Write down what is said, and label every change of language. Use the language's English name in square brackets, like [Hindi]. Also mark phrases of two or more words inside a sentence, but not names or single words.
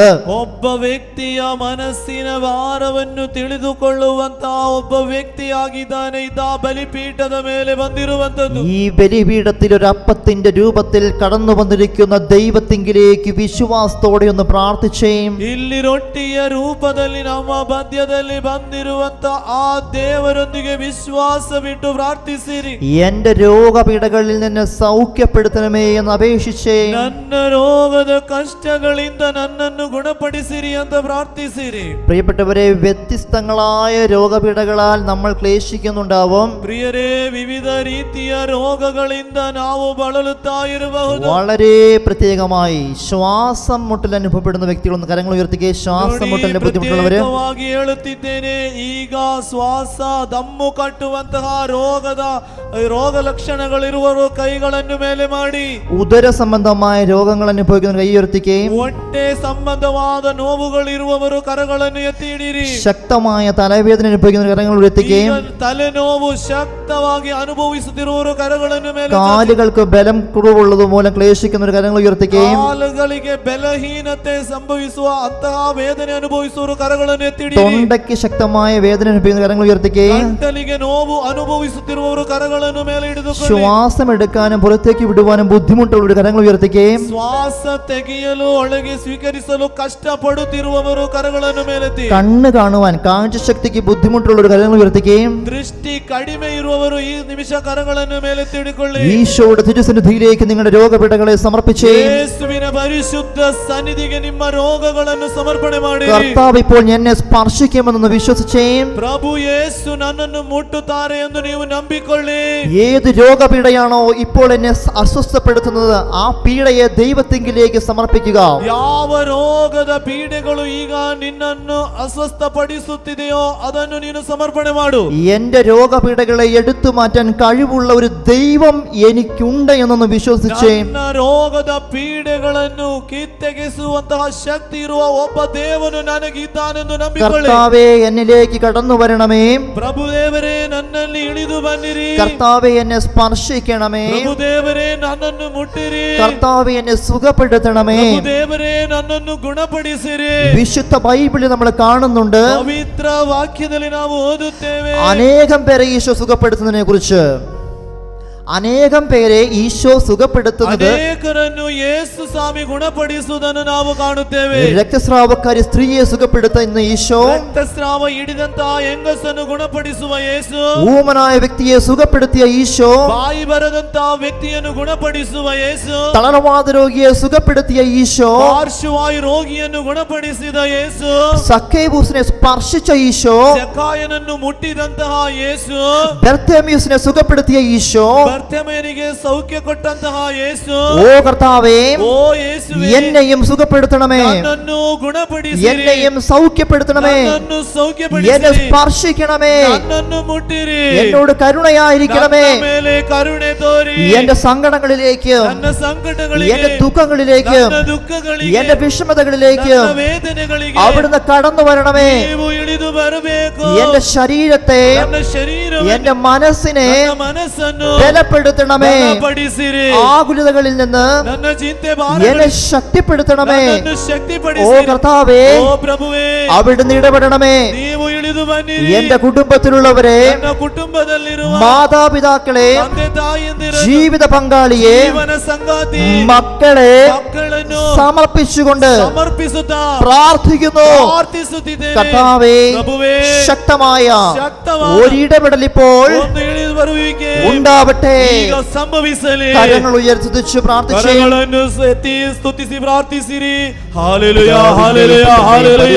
[Kannada] ಒಬ್ಬ ವ್ಯಕ್ತಿಯ ಮನಸ್ಸಿನ ಭಾರವನ್ನು ತಿಳಿದುಕೊಳ್ಳುವಂತಹ ಒಬ್ಬ ವ್ಯಕ್ತಿಯಾಗಿದ್ದಾನೆ ಇದಾ ಬಲಿಪೀಠದ ಮೇಲೆ ಬಂದಿರುವಂತದ್ದು. [Malayalam] ഈ ബലിപീഠത്തിൽ ഒരു അപ്പത്തിന്റെ രൂപത്തിൽ കടന്നു വന്നിരിക്കുന്ന ദൈവത്തിങ്കിലേക്ക് വിശ്വാസത്തോടെ ഒന്ന് പ്രാർത്ഥിച്ചേ. [Kannada] ಇಲ್ಲಿ ರೊಟ್ಟಿಯ ರೂಪದಲ್ಲಿ ನಮ್ಮ ಮಧ್ಯದಲ್ಲಿ ಬಂದಿರುವಂತ ಆ ದೇವರೊಂದಿಗೆ ವಿಶ್ವಾಸವಿಟ್ಟು ಪ್ರಾರ್ಥಿಸಿರಿ. [Malayalam] എന്റെ രോഗപീഠകളിൽ നിന്ന് സൗഖ്യപ്പെടുത്തണമേ എന്ന് അപേക്ഷിച്ചേ. [Kannada] ನನ್ನ ರೋಗದ ಕಷ್ಟಗಳಿಂದ ನನ್ನನ್ನು ಗುಣಪಡಿಸಿರಿ ಅಂತ ಪ್ರಾರ್ಥಿಸಿರಿ. [Malayalam] പ്രിയപ്പെട്ടവരെ, വ്യത്യസ്തങ്ങളായ രോഗപീഠകളാൽ നമ്മൾ ക്ലേശിക്കുന്നുണ്ടാവും. [Kannada] ಪ್ರಿಯರೇ, ವಿವಿಧ ರೀತಿಯ ರೋಗಗಳಿಂದ ನಾವು ಬಳಲುತ್ತಾ ಇರಬಹುದು. [Malayalam] വളരെ പ്രത്യേകമായി ശ്വാസം മുട്ടൽ അനുഭവപ്പെടുന്ന വ്യക്തികളൊന്ന് കരങ്ങൾ ഉയർത്തിക്കേ. ശ്വാസം മുട്ടലിന്റെ ബുദ്ധിമുട്ടുള്ളവര് [Kannada] ಹೇಳುತ್ತಿದ್ದೇನೆ, ಈಗ ಶ್ವಾಸ ದಮ್ಮು ಕಟ್ಟುವಂತಹ ರೋಗ ಲಕ್ಷಣಗಳಿರುವರು ಕೈಗಳನ್ನು ಮೇಲೆ ಮಾಡಿ. [Malayalam] ഉദര സംബന്ധമായ രോഗങ്ങൾ അനുഭവിക്കുന്നവർ കൈ ഉയർത്തിക്കേ. [Kannada] ಹೊಟ್ಟೆ ಸಂಬಂಧವಾದ ನೋವುಗಳಿರುವವರು ಕರಗಳನ್ನು ಎತ್ತಿ ಹಿಡಿಯಿರಿ. [Malayalam] ശക്തമായ തലവേദന അനുഭവിക്കുന്നവർ കരങ്ങൾ ഉയർത്തിക്കേ. [Kannada] ತಲೆನೋವು ಶಕ್ತವಾಗಿ ಅನುಭವಿಸುತ್ತಿರುವವರು ಕರಗಳನ್ನು ಮೇಲೆ. [Malayalam] കാലുകൾക്ക് ബലം കുറവുള്ളത് മൂലം ക്ലേശിക്കുന്നവർ കരങ്ങൾ ഉയർത്തിക്കേ. [Kannada] ಕಾಲುಗಳಿಗೆ ಬಲಹೀನತೆ ಸಂಭವಿಸುವ ಅಂತಹ ವೇದನೆ ಅನುಭವಿಸುವವರು ಕರಗಳನ್ನು ಎತ್ತಿ ಹಿಡಿಯಿರಿ. [Malayalam] തൊണ്ടയ്ക്ക് ശക്തമായ വേദന അനുഭവിക്കുന്ന കരങ്ങൾ ഉയർത്തിക്കേ. [Kannada] ಗಂಟಲಿಗೆ ನೋವು ಅನುಭವಿಸುತ್ತಿರುವವರು ಕರಗಳನ್ನು ಮೇಲೆ ಹಿಡಿದುಕೊಳ್ಳಿ. [Malayalam] ശ്വാസം എടുക്കാനും പുറത്തേക്ക് വിടുവാനും ബുദ്ധിമുട്ടുള്ളവർ കരങ്ങൾ ഉയർത്തിക്കേ. [Kannada] ಶ್ವಾಸ ತೆಗೆಯಲು ಒಳಗೆ ಸ್ವೀಕರಿಸಲು ಕಷ್ಟಪಡುತ್ತಿರುವವರು ಕರಗಳನ್ನು ಮೇಲೆತ್ತಿ. [Malayalam] കണ്ണ് കാണുവാൻ കാഴ്ചശക്തിക്ക് ബുദ്ധിമുട്ടുള്ളവർ കരങ്ങൾ ഉയർത്തിക്കേ. [Kannada] ದೃಷ್ಟಿ ಕಡಿಮೆ ಇರುವವರು ಈ ನಿಮಿಷ ಕರಗಳನ್ನು ಮೇಲೆತ್ತಿ ಹಿಡಿಕೊಳ್ಳಿ. [Malayalam] ഈശോയുടെ തിരുസന്നിധിയിലേക്ക് നിങ്ങളുടെ രോഗപീഠകളെ സമർപ്പിച്ചേ. [Kannada] ಯೇಸುವಿನ ಪರಿಶುದ್ಧ ಸನ್ನಿಧಿಗೆ ನಿಮ್ಮ ರೋಗಗಳನ್ನು ಸಮರ್ಪಣೆ ಮಾಡಿ. [Malayalam] കർത്താവ് ഇപ്പോൾ എന്നെ സ്പർശിക്കുമെന്ന് വിശ്വസിച്ചേ. [Kannada] ಪ್ರಭು ಯೇಸು ನನ್ನನ್ನು ಮುಟ್ಟುತ್ತಾರೆ ಎಂದು ನೀವು ನಂಬಿಕೊಳ್ಳಿ. [Malayalam] ഏത് രോഗപീഠയാണോ ഇപ്പോൾ എന്നെ അസ്വസ്ഥപ്പെടുത്തുന്നത് ആ പീഡയെ ദൈവത്തിങ്കിലേക്ക് സമർപ്പിക്കുക. [Kannada] ಯಾವ ರೋಗದ ಪೀಡೆಗಳು ಈಗ ನಿನ್ನನ್ನು ಅಸ್ವಸ್ಥಪಡಿಸುತ್ತಿದೆಯೋ ಅದನ್ನು ನೀನು ಸಮರ್ಪಣೆ ಮಾಡು. [Malayalam] എന്റെ രോഗപീഠകളെ എടുത്തു മാറ്റാൻ കഴിവുള്ള ഒരു ദൈവം എനിക്കുണ്ട് എന്നൊന്ന് വിശ്വസിച്ചേ. [Kannada] ನನ್ನ ರೋಗದ ಪೀಡೆಗಳ ರೋಗಗಳನ್ನು ಕಿತ್ತೆಗೆಸುವಂತಹ ಶಕ್ತಿ ಇರುವ ಒಬ್ಬ ದೇವನು ನನಗಿದ್ದಾನೆಂದು ನಂಬಿಕೊಳ್ಳಿ. [Malayalam] കർത്താവേ എന്നിലേക്ക് കടന്നു വരണമേ. [Kannada] ಪ್ರಭುದೇವರೇ ನನ್ನಲ್ಲಿ ಇಳಿದು ಬನ್ನಿರಿ. [Malayalam] കർത്താവേ എന്നെ സ്പർശിക്കണമേ. [Kannada] ಪ್ರಭುದೇವರೇ ನನ್ನನ್ನು ಮುಟ್ಟಿರಿ. [Malayalam] കർത്താവേ എന്നെ സുഖപ്പെടുത്തണമേ. [Kannada] ಪ್ರಭುದೇವರೇ ನನ್ನನ್ನು ಗುಣಪಡಿಸಿರಿ. [Malayalam] വിശുദ്ധ ബൈബിളിൽ നമ്മൾ കാണുന്നുണ്ട്, [Kannada] ಪವಿತ್ರ ವಾಕ್ಯದಲ್ಲಿ ನಾವು ಓದುತ್ತೇವೆ, [Malayalam] അനേകം പേരെ ഈശോ സുഖപ്പെടുത്തുന്നതിനെ കുറിച്ച്. അനേകം പേരെ ഈശോ സുഖപ്പെടുത്തുന്നത്, [Kannada] ಅನೇಕರನ್ನು ಯೇಸು ಸ್ವಾಮಿ ಗುಣಪಡಿಸುವುದನ್ನು ನಾವು ಕಾಣುತ್ತೇವೆ. [Malayalam] രക്തസ്രാവക്കാരി സ്ത്രീയെ സുഖപ്പെടുത്തുന്ന ഈശോ, [Kannada] ರಕ್ತಸ್ರಾವ ಹಿಡಿದಂತಹ ಹೆಂಗಸನ್ನು ಗುಣಪಡಿಸುವ ಯೇಸು, [Malayalam] ഊമനായ വ്യക്തിയെ സുഖപ്പെടുത്തിയ ഈശോ, [Kannada] ಬಾಯಿ ಬರದಂತಹ ವ್ಯಕ್ತಿಯನ್ನು ಗುಣಪಡಿಸುವ ಯೇಸು, [Malayalam] തളർവാദ രോഗിയെ സുഖപ്പെടുത്തിയ ഈശോ, [Kannada] ಪಾರ್ಶ್ವವಾಯು ರೋಗಿಯನ್ನು ಗುಣಪಡಿಸಿದ ಯೇಸು, [Malayalam] സക്കേവൂസിനെ സ്പർശിച്ച ഈശോ, [Kannada] ಜಕ್ಕಾಯನನ್ನು ಮುಟ್ಟಿದಂತಹ ಯೇಸು, [Malayalam] ബർത്തേമിയൂസിനെ സുഖപ്പെടുത്തിയ ഈശോ, [Kannada] ಬರ್ತೇಮನಿಗೆ ಸೌಖ್ಯ ಕೊಟ್ಟಂತಹ ಯೇಸು, [Malayalam] ഓ കർത്താവേ, [Kannada] ಓ ಯೇಸುವೇ, [Malayalam] എന്നെയും സുഖപ്പെടുത്തണമേ, [Kannada] ನನ್ನನ್ನು ಗುಣಪಡಿಸಿರಿ, [Malayalam] എന്നെയും സൗഖ്യപ്പെടുത്തണമേ, [Kannada] ನನ್ನನ್ನು [Malayalam] എന്നെ [Kannada] ಸೌಖ್ಯಪಡಿಸಿರಿ, [Malayalam] സ്പർശിക്കണമേ, [Kannada] ನನ್ನನ್ನು ಮುಟ್ಟಿರಿ, [Malayalam] എന്നോട് കരുണയായിരിക്കണമേ, [Kannada] ನನ್ನ ಮೇಲೆ ಕರುಣೆ ತೋರಿ, [Malayalam] എന്റെ സങ്കടങ്ങളിലേക്ക്, [Kannada] ನನ್ನ സംകടಗಳಿಗೆ, [Malayalam] എന്റെ ദുഃഖങ്ങളിലേക്ക്, [Kannada] ನನ್ನ ದುಃಖಗಳಿಗೆ, [Malayalam] എന്റെ വിഷമതകളിലേക്ക് [Kannada] ನನ್ನ ವೇದನೆಗಳಿಗೆ [Malayalam] അവിടുന്ന് കടന്നു വരണമേ. [Kannada] ನೀವು ಇಳಿದು ಬರಬೇಕು. [Malayalam] എന്റെ ശരീരത്തെ, [Kannada] ನನ್ನ ಶರೀರವನ್ನು, [Malayalam] എന്റെ മനസ്സിനെ [Kannada] ನನ್ನ ಮನಸ್ಸನ್ನು [Malayalam] ബലപ്പെടുത്തണമേ. [Kannada] ಬಲಪಡಿಸಿರಿ, [Malayalam] ആകുലതകളിൽ നിന്ന് [Kannada] ನನ್ನ ಚಿಂತೆ [Malayalam] എന്നെ ശക്തിപ്പെടുത്തണമേ. [Kannada] ನನ್ನನ್ನು [Malayalam] ഓ [Kannada] ಶಕ್ತಿಪಡಿಸಿರಿ. [Malayalam] കർത്താവേ, [Kannada] ಓ ಪ್ರಭುವೇ, [Malayalam] അവിടുന്ന് ഇടപെടണമേ. [Kannada] ನೀವು ಇಳಿದು ಬನ್ನಿರಿ. [Malayalam] എന്റെ കുടുംബത്തിലുള്ളവരെ, [Kannada] ನನ್ನ ಕುಟುಂಬದಲ್ಲಿರುವ [Malayalam] മാതാപിതാക്കളെ, [Kannada] ತಂದೆ ತಾಯಿಯಂದಿರನ್ನು, [Malayalam] ജീവിത പങ്കാളിയെ, [Kannada] ಜೀವನ ಸಂಗಾತಿ [Malayalam] മക്കളെ [Kannada] ಮಕ್ಕಳನ್ನು [Malayalam] സമർപ്പിച്ചുകൊണ്ട് [Kannada] ಸಮರ್ಪಿಸುತ್ತಾ [Malayalam] പ്രാർത്ഥിക്കുന്നു. [Kannada] ಪ್ರಾರ್ಥಿಸುತ್ತಿದ್ದೇನೆ. [Malayalam] കർത്താവേ, [Kannada] ಪ್ರಭುವೇ, [Malayalam] ശക്തമായ [Kannada] ಶಕ್ತವಾದ [Malayalam] ഒരിടപെടൽ ഇപ്പോൾ [Kannada] ಒಂದು ಇಳಿದು ಬರುವಿಕೆ [Malayalam] ഉണ്ടാവട്ടെ. [Kannada] ಈಗ ಸಂಭವಿಸಲಿ. [Malayalam] കരങ്ങൾ ഉയർത്തിച്ചു പ്രാർത്ഥിച്ചു. [Kannada] ಕರಗಳನ್ನು ಎತ್ತಿ ಸ್ತುತಿಸಿ ಪ್ರಾರ್ಥಿಸಿರಿ. ಹಾಲೆಲೂಯ, ಹಾಲೆಲೂಯ, ಹಾಲೆಲೂಯ.